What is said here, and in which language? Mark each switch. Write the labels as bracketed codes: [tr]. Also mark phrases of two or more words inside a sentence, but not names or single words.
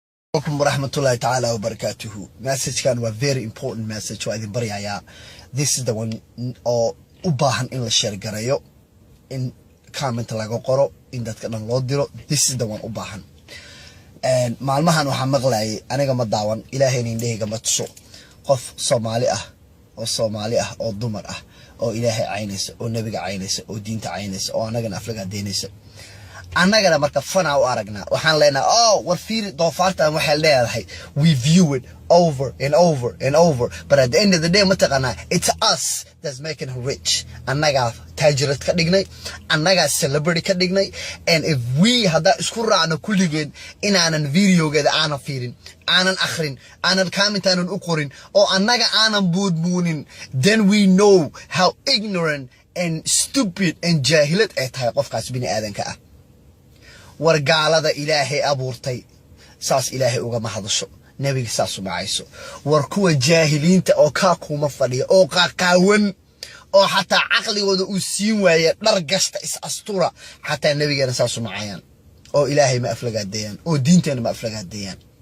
[ar] Welcome ورحمة الله تعالى وبركاته. [so] Message kan waa [en] very important message [so] waa idin baryayaa. [en] This is the one [so] oo u baahan in la share gareeyo, in comment laga qoro, in dadka dhan loo diro. [en] This is the one [so] u baahan. Maalmahan waxaan maqlaayay aniga ma daawan Ilaahayna indhahayga ma tuso qof Soomaali ah oo dumar ah oo Ilaahay caynaysa oo nabiga caynaysa oo diinta caynaysa oo anagana aflaga deynaysa. Anagana marka fana u aragna waxaan leenahay war fiir doofaartan waxa leedahay [en] we view it over and over and over, but at the end of the day mataqana it's us that's making her rich. [so] Anaga taajirad ka dhignay, anaga celebrity ka dhignay, [en] and if we [so] hada isku raacno kulligeen inaanan videogeeda aanan fiirin, aanan akhrin, aanan comment aanan u qorin oo anaga aanan buudbuunin, [en] then we know how ignorant and stupid and [so] jahilad ay tahay qofkaas bini aadanka ah. wargaalada Ilaahay abuurtay saas Ilaahay uga mahadasho, nabiga saas u macayso. war kuwa jaahiliinta oo ka kuma fadhiyo oo qaqaawan oo xataa aqligooda uu siin waayay dhar gasta is astura, xataa nabigeena saas u macayaan oo Ilaahay ma aflagaadeeyaan oo diinteena ma aflagaadeeyaan.